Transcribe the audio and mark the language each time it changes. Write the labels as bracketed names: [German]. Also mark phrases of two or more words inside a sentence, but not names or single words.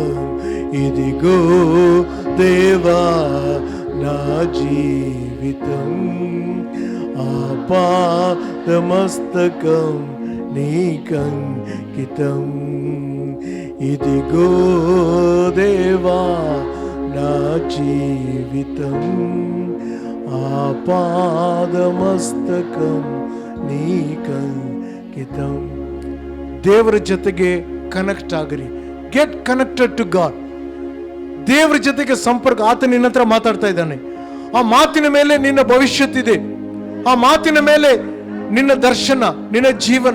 [Telugu] ఇదిగో దేవా నా జీవితం, ఆపాదమస్తకం నీకంకితం. ఇదిగో దేవా నా జీవితం, ఆపాదమస్తకం నీకంకితం. [Kannada] ದೇವರ ಜೊತೆಗೆ ಕನೆಕ್ಟ್ ಆಗಿರಿ. [English] get connected to God. [Kannada] ದೇವರ ಜೊತೆಗೆ ಸಂಪರ್ಕ. ಆತ ನಿನ್ನ ಹತ್ರ ಮಾತಾಡ್ತಾ ಇದ್ದಾನೆ. ಆ ಮಾತಿನ ಮೇಲೆ ನಿನ್ನ ಭವಿಷ್ಯತ್ತಿದೆ, ಆ ಮಾತಿನ ಮೇಲೆ ನಿನ್ನ ದರ್ಶನ, ನಿನ್ನ ಜೀವನ.